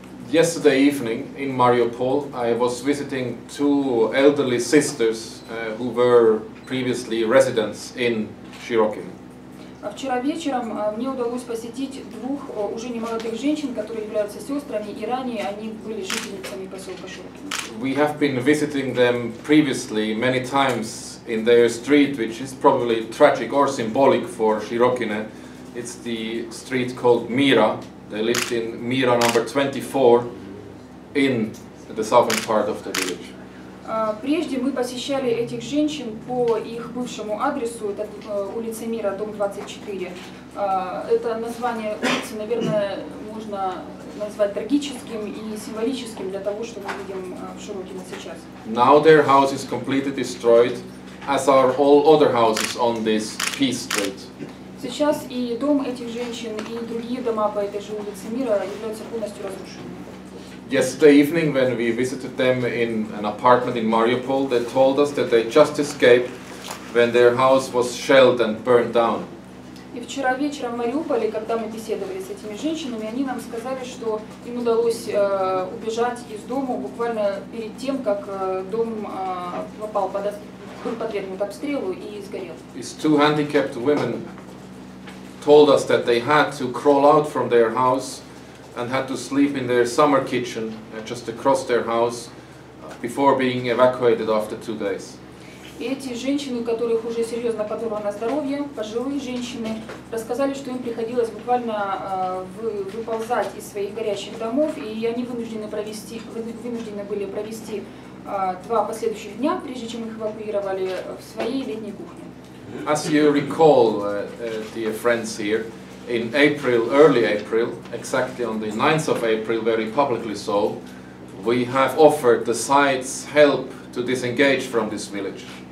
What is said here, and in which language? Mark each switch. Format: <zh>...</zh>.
<en>Yesterday evening in Mariupol, I was visiting 2 elderly sisters who were previously residents in Shirokine.</en> <ru>Вчера вечером мне удалось посетить 2 уже немолодых женщин, которые являются сестрами, и ранее они были жительницами поселка Широкино.</ru> <en>We have been visiting them previously many times in their street, which is probably tragic or symbolic for Shirokine. It's the street called Mira. They lived in Mira number 24 in the southern part of the village.</en> <ru>Прежде мы посещали этих женщин по их бывшему адресу, это улица Мира, дом 24. Это название улицы, наверное, можно назвать трагическим и символическим для того, что мы видим в Широкино сейчас.</ru> <en>Now their house is completely destroyed, as are all other houses on this peace street.</en> <ru>Сейчас и дом этих женщин, и другие дома по этой же улице Мира являются полностью разрушенными.</ru> <en>Yesterday evening, when we visited them in an apartment in Mariupol, they told us that they just escaped when their house was shelled and burned down.</en> <ru>И вчера вечером в Мариуполе, когда мы беседовали с этими женщинами, они нам сказали, что им удалось убежать из дома буквально перед тем, как дом попал был подвергнут обстрелу и сгорел.</ru> <en>These two handicapped women told us that they had to crawl out from their house and had to sleep in their summer kitchen just across their house before being evacuated after 2 days.</en> <ru>И эти женщины, у которых уже серьезно подорвано здоровье, пожилые женщины, рассказали, что им приходилось буквально выползать из своих горящих домов, и они вынуждены были провести 2 последующих дня, прежде чем их эвакуировали, в своей летней кухне.</ru> <en>As you recall, dear friends here, in April, early April, exactly on the 9th of April, very publicly so, we have offered the sides help to disengage from this village.</en>